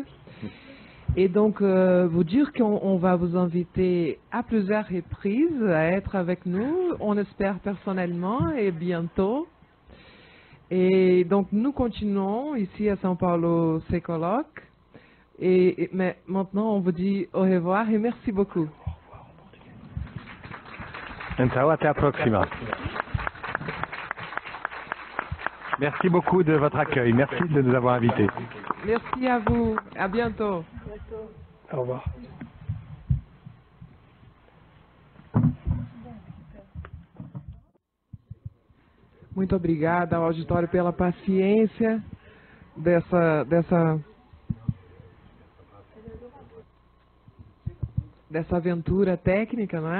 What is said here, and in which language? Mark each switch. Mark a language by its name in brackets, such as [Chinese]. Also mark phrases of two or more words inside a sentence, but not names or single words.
[French] Et donc, vous dire qu'on va vous inviter à plusieurs reprises à être avec nous, on espère personnellement et bientôt. Et donc, nous continuons ici à São Paulo ces colloques. Mais maintenant, on vous dit au revoir et merci beaucoup. [Portuguese] Então, até a próxima. [French] Merci beaucoup de votre accueil. Merci de nous avoir invités. Merci à vous. À bientôt. Au revoir. [Portuguese] Muito obrigada ao auditório pela paciência dessa aventura técnica, não é?